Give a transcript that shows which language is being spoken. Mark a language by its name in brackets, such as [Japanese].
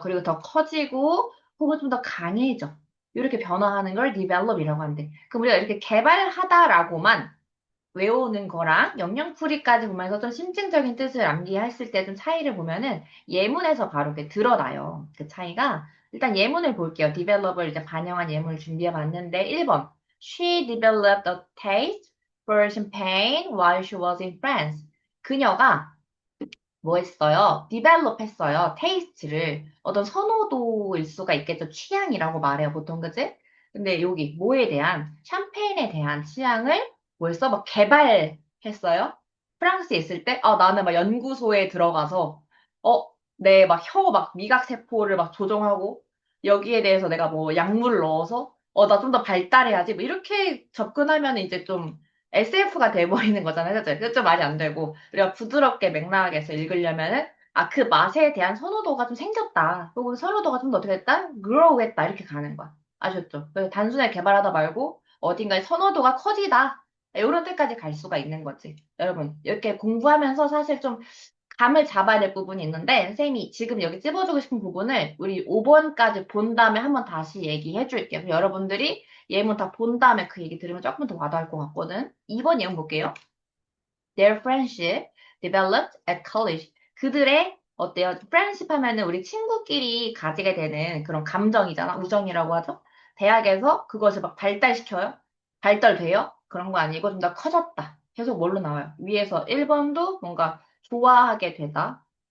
[Korean] 그리고 더 커지고 혹은 좀 더 강해져. 이렇게 변화하는 걸 develop이라고 하는데. 그럼 우리가 이렇게 개발하다라고만 외우는 거랑 영영풀이까지 보면서 좀 심층적인 뜻을 암기했을 때 좀 차이를 보면은 예문에서 바로 이렇게 드러나요. 그 차이가. 일단 예문을 볼게요. develop을 이제 반영한 예문을 준비해 봤는데 1번. [English] She developed a taste for champagne while she was in France. [Korean] 그녀가 뭐 했어요? develop 했어요. taste를. 어떤 선호도일 수가 있겠죠. 취향이라고 말해요. 보통, 그지? 근데 여기 뭐에 대한, 샴페인에 대한 취향을 뭐 했어? 막 개발했어요? 프랑스에 있을 때, 나는 막 연구소에 들어가서, 내 막 혀 막 미각 세포를 막 조정하고, 여기에 대해서 내가 뭐 약물을 넣어서, 나 좀 더 발달해야지. 뭐 이렇게 접근하면 이제 좀 SF가 돼버리는 거잖아요. 그죠? 그게 좀 말이 안 되고, 우리가 부드럽게 맥락에서 읽으려면은, 그 맛에 대한 선호도가 좀 생겼다. 혹은 선호도가 좀 더 어떻게 됐다? grow 했다. 이렇게 가는 거야. 아셨죠? 그래서 단순하게 개발하다 말고, 어딘가에 선호도가 커지다. 이런 데까지 갈 수가 있는 거지. 여러분, 이렇게 공부하면서 사실 좀 감을 잡아야 될 부분이 있는데, 선생님이 지금 여기 찝어주고 싶은 부분을 우리 5번까지 본 다음에 한번 다시 얘기해 줄게요. 그럼 여러분들이 예문 다 본 다음에 그 얘기 들으면 조금 더 와닿을 것 같거든. 2번 예문 볼게요. [English] Their friendship developed at college. [Korean] 그들의 어때요? friendship 하면은 우리 친구끼리 가지게 되는 그런 감정이잖아. 우정이라고 하죠. 대학에서 그것을 막 발달시켜요? 발달돼요? 그런 거 아니고 좀 더 커졌다. 계속 뭘로 나와요? 위에서 1번도 뭔가 좋아하게 되다.